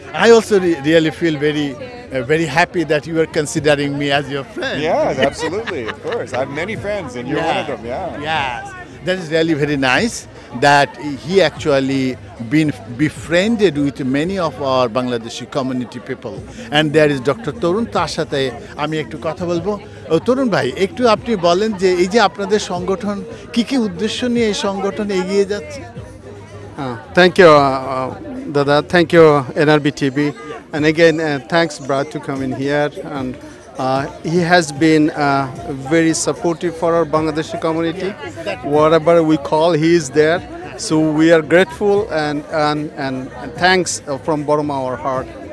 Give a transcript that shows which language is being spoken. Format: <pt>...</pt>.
<en>I also really feel very happy that you are considering me as your friend. Yes, absolutely, of course. I have many friends, and you're one of them. Yeah. Yes, that is really very nice that he actually been befriended with many of our Bangladeshi community people. And there is Dr. Torun,</en> <bn>তার সাথে আমি একটু কথা বলবো। তরুণ ভাই, একটু আপনি বলেন যে এই যে আপনাদের সংগঠন কি উদ্দেশ্য নিয়ে এই সংগঠন এগিয়ে যাচ্ছে?</bn> <en>Thank you, Dada. Thank you, NRB TV. And again, thanks, Brad, to come in here. And he has been very supportive for our Bangladeshi community. Whatever we call, he is there. So we are grateful and thanks from bottom of our heart.</en>